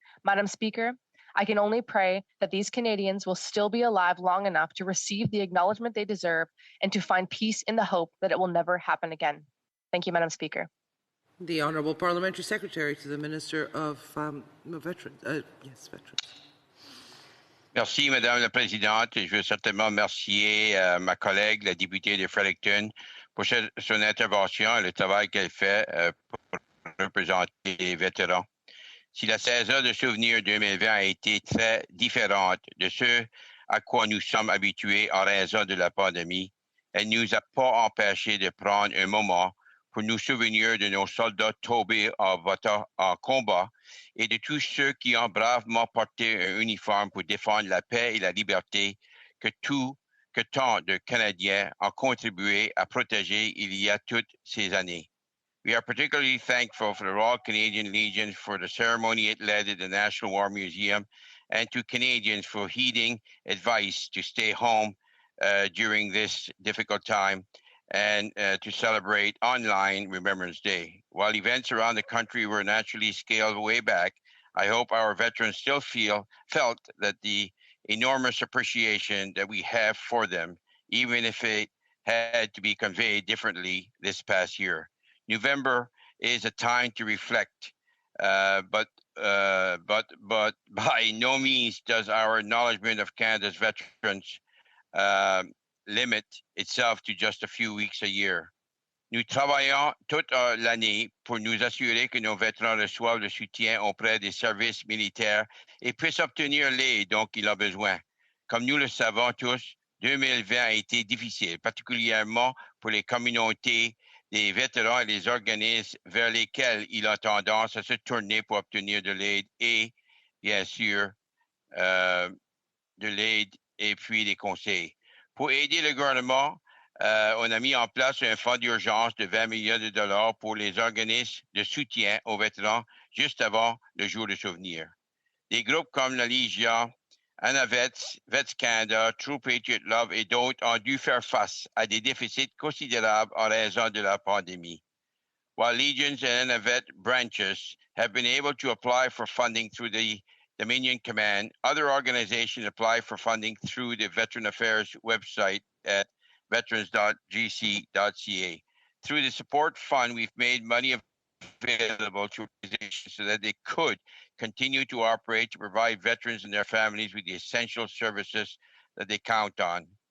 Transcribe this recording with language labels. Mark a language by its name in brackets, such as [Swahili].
[English] Madam Speaker, I can only pray that these Canadians will still be alive long enough to receive the acknowledgement they deserve and to find peace in the hope that it will never happen again. Thank you, Madam Speaker. The Honourable Parliamentary Secretary to the Minister of Veterans. Veterans. [French] Merci, Madame la Présidente. Je veux certainement remercier ma collègue, la députée de Fredericton, pour son intervention et le travail qu'elle fait pour représenter les vétérans. Si la saison de souvenirs 2020 a été très différente de ce à quoi nous sommes habitués en raison de la pandémie, elle ne nous a pas empêchés de prendre un moment pour nous souvenir de nos soldats tombés en combat et de tous ceux qui ont bravement porté un uniforme pour défendre la paix et la liberté que tant de Canadiens ont contribué à protéger il y a toutes ces années. [English] We are particularly thankful for the Royal Canadian Legion for the ceremony it led at the National War Museum and to Canadians for heeding advice to stay home during this difficult time and to celebrate online Remembrance Day. While events around the country were naturally scaled way back, I hope our veterans still felt that the enormous appreciation that we have for them, even if it had to be conveyed differently this past year. November is a time to reflect, but by no means does our acknowledgement of Canada's veterans limit itself to just a few weeks a year. [French] Nous travaillons toute l'année pour nous assurer que nos vétérans reçoivent le soutien auprès des services militaires et puissent obtenir l'aide dont ils ont besoin. Comme nous le savons tous, 2020 a été difficile, particulièrement pour les communautés des vétérans et les organismes vers lesquels il a tendance à se tourner pour obtenir de l'aide et bien sûr, de l'aide et puis des conseils. Pour aider le gouvernement, on a mis en place un fonds d'urgence de 20 millions de dollars pour les organismes de soutien aux vétérans juste avant le jour de souvenir. Des groupes comme la Légion, Anavets, Vets Canada, True Patriot Love et d'autres ont dû faire face à des déficits considérables en raison de la pandémie. [English] While Legions and Anavet branches have been able to apply for funding through the Dominion Command, other organizations apply for funding through the Veteran Affairs website at veterans.gc.ca. Through the support fund, we've made money available to organizations so that they could continue to operate to provide veterans and their families with the essential services that they count on.